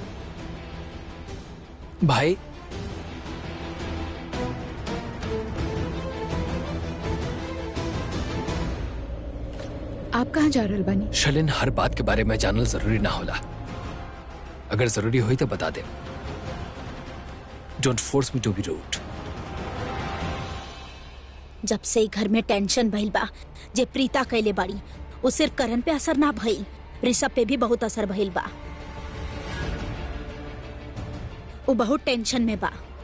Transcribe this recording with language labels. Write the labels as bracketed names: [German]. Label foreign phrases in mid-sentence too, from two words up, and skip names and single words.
[Bhojpuri] भाई, आप कहाँ जा रहल बानी? शलिन हर बात के बारे में जानल जरूरी ना होला। अगर जरूरी हुई तो बता दे। [English] Don't force me to be rude. [Bhojpuri] जब से घर में टेंशन भइल बा जे प्रीता कैले बाड़ी, वो सिर्फ करण पे असर ना भइल, ऋषभ पे भी बहुत असर भइल बा। वो बहुत टेंशन में बा।